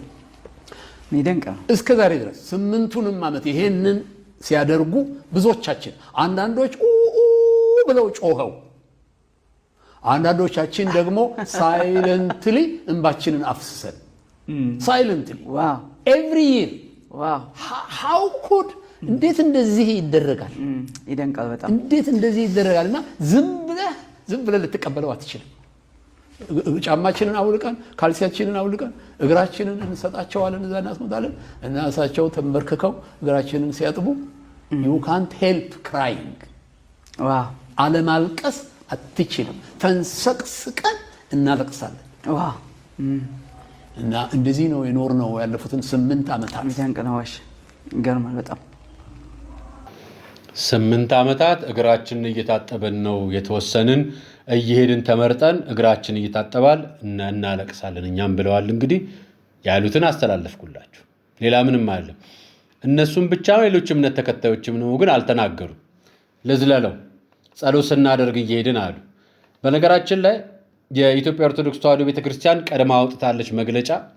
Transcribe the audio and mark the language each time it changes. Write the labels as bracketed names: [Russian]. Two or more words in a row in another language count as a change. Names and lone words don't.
[Amharic] እስከ ዛሬ ድረስ 8ቱንም ዓመት ይሄንን ሲያደርጉ ብዙዎቻችን አንዳንዶች ብለው ጮኸው፣ አንዳንዶቻችን ደግሞ ሳይለንትሊ እንባችንን አፍስሰን [English] silently every year how could [Amharic] እንዴት እንደዚህ ይደረጋል? ይደንቃል በጣም እንዴት እንደዚህ ይደረጋልና ዝም ብለህ ልትቀበለው አትችልም። ጫማችንን አውልቀን ካልሲያችንን አውልቀን እግራችንን እንሰጣቸዋለን፣ እዛ እናስመጣለን እና እሳቸው ተንበርክከው እግራችንን ሲያጥቡ [English] you can't help crying [Amharic] አለማልቀስ አትችልም። ተንሰቅስቀን እናለቅሳለን። እና እንደዚህ ነው የኖርነው ያለፉትን 8 ዓመታት። ይደንቅ ነው። እሺ ይገርማል በጣም 8 ዓመታት እግራችንን እየታጠበን ነው የተወሰንን እየሄድን ተመርጠን እግራችን እየታጠባል እናለቅሳለን እኛም ብለዋል። እንግዲህ ያሉትን አስተላለፍኩላችሁ። ሌላ ምንም አይደለም። እነሱም ብቻ ሌሎች እምነት ተከታዮችም ነው ግን አልተናገሩም። ለዝለለው ጸሎት ስናደርግ እየሄድን አሉ። በነገራችን ላይ የኢትዮጵያ ኦርቶዶክስ ተዋሕዶ ቤተክርስቲያን ቀድማ አውጥታለች መግለጫ።